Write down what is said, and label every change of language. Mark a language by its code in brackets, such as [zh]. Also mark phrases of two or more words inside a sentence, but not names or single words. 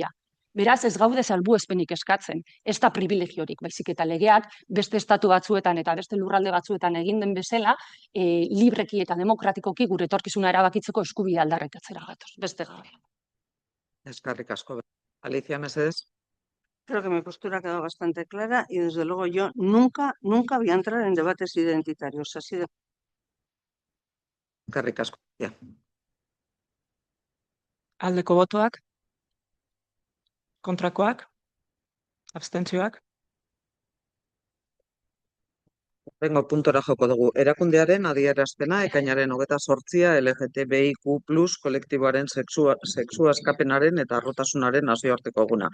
[eu] Beraz, ez gaude salbuespenik eskatzen, ez da privilegiorik, baizik eta legeak beste estatu batzuetan eta beste lurralde batzuetan egin den bezala, libreki eta demokratikoki gure etorkizuna erabakitzeko eskubidea aldarrikatzera gatoz, beste gabe. Eskerrik asko. Alicia, mesedez. [es] Creo que mi postura ha quedado bastante clara y desde luego yo nunca voy a entrar en debates identitarios. Así de... [eu] Eskerrik asko. Aldeko botoak? Kontrakoak? Abstentzioak? Horrengo puntora joko dugu. Erakundearen adierazpena ekainaren 28 LGTBIQ+ kolektiboaren sexu askapenaren eta arrotasunaren nazioarteko eguna.